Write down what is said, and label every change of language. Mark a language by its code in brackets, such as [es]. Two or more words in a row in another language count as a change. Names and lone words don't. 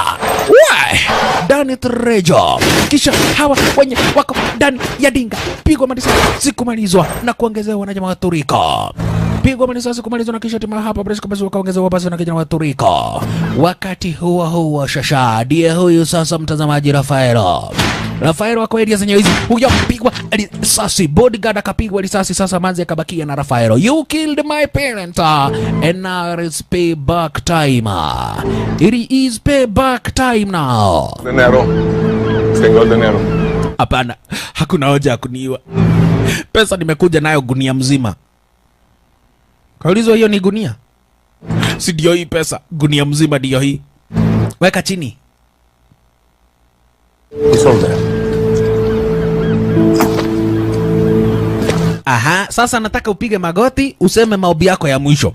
[sw] Danny Trejo kisha hawa wenye wako ndani ya dinga pigwa risasi kumalizwa na kuongezewa na jamaa wa Turiko. Pigwa risasi kumalizwa na kisha timu hapa basi kabisa wakaongezewa basi na kijana wa Turiko. Wakati huo shasha ndiye huyu sasa mtazamaji Rafaelo wako area zenye hizi. Huyo pigwa risasi, bodyguard akapigwa risasi, sasa manzi akabakia na Rafaelo. [en] You killed my parent and now it's payback time. It is payback time now. [es] Dinero. Tengo dinero. [sw] Hapana, hakuna hoja ya kuniua. Pesa nimekuja nayo gunia mzima. Kaulizwa hiyo ni gunia? Si ndio hii pesa, gunia mzima ndio hii. Weka chini. Aha, sasa nataka upige magoti useme maombi yako ya mwisho.